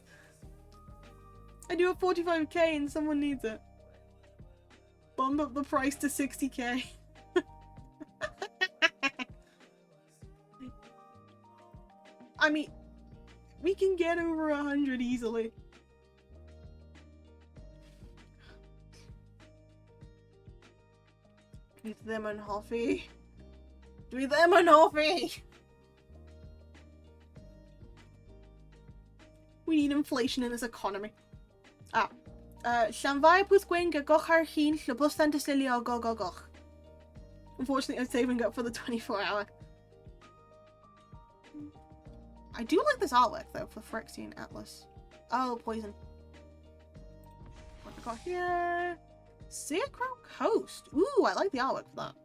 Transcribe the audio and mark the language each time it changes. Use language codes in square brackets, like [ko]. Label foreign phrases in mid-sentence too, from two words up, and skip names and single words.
[en] I do a 45k and someone needs it. Bump up the price to 60k. I mean, we can get over 100 easily. [cy] Dwi ddim yn hoffi. Dwi ddim yn hoffi. [en] We need inflation in this economy. Llanfair pwys gwyn gygoch ar hun llybwstan dysilio gogogoch. Unfortunately, I'm saving up for the 24-hour. I do like this artwork though for Phyrexian Atlas. Oh, poison. What we got here? Scarecrow Coast. Ooh, I like the artwork for that.